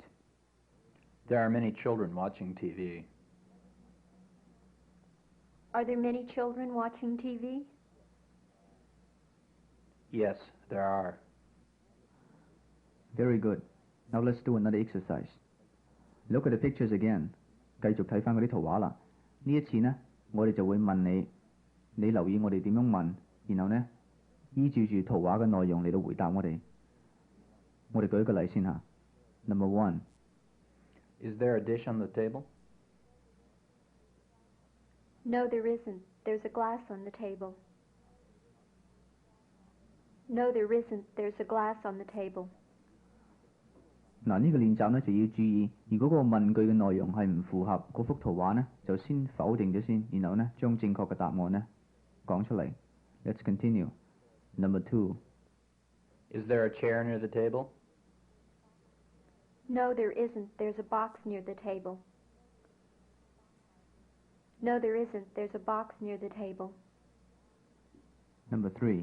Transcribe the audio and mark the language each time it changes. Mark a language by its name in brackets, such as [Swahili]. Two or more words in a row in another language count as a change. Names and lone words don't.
[English] There are many children watching TV. Are there many children watching TV? Yes, there are. Very good. Now let's do another exercise. Look at the pictures again. [Cantonese] 繼續睇返嗰啲圖畫啦。呢一次呢，我哋就會問你，你留意我哋點樣問，然後呢，依照住圖畫嘅內容嚟到回答我哋。我哋舉一個例先嚇。Number 1. [English] Is there a dish on the table? No, there isn't. There's a glass on the table. No, there isn't. There's a glass on the table. [Cantonese] 嗱，呢個練習呢就要注意，如果個問句嘅內容係唔符合嗰幅圖畫呢，就先否定咗先，然後呢將正確嘅答案呢講出嚟。 [English] Let's continue. Number 2. Is there a chair near the table? No, there isn't. There's a box near the table. No, there isn't. There's a box near the table. Number 3.